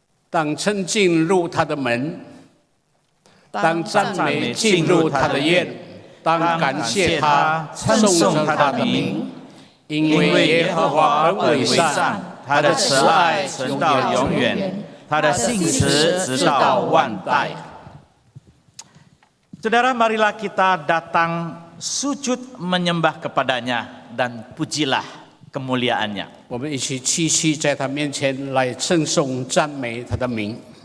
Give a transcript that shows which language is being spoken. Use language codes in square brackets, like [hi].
[zh] 当称进入他的门，当赞美进入他的院，当感谢他，颂他的名，因为耶和华很伟善，他的慈爱存到永远，他的信实直到万代。 [id] Saudara, marilah kita datang sujud menyembah kepadanya dan pujilah kemuliaannya. [zh] 我们一起继续在他面前来称颂赞美他的名。